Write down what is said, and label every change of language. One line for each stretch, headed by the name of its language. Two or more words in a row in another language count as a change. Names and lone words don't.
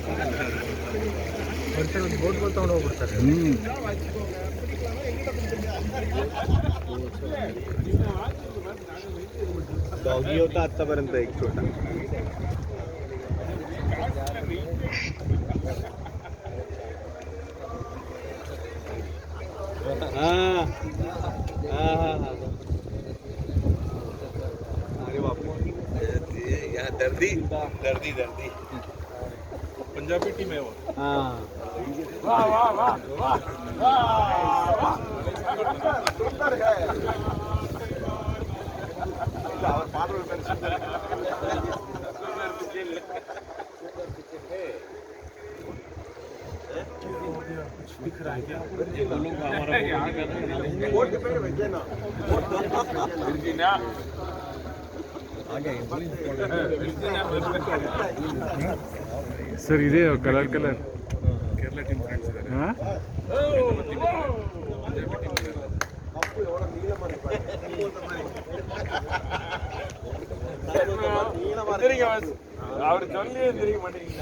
Kannada: ಬೋಟ್ಗಳು ತೊಗೊಂಡು ಹೋಗ್ಬಿಡ್ತಾರೆ.
Marathi: डॉगी होता आतापर्यंत एक छोटा.
Hindi: अरे बापू यहाँ दर्दी दर्दी दर्दी पंजाबी टीम है वो. हाँ वाह वाह वाह वाह सुंदर है. दिख रहा है क्या? ये लोग हमारा वोट पे भेजे ना.
Kannada: ಸರ್ ಇದೆ
English: colour colour Kerala team friends
Kannada: ಇದ್ದಾರೆ. ಹಾಂ
Tamil: அவர் சொல்லி தெரிவிக்க மாட்டேங்கிறீங்க.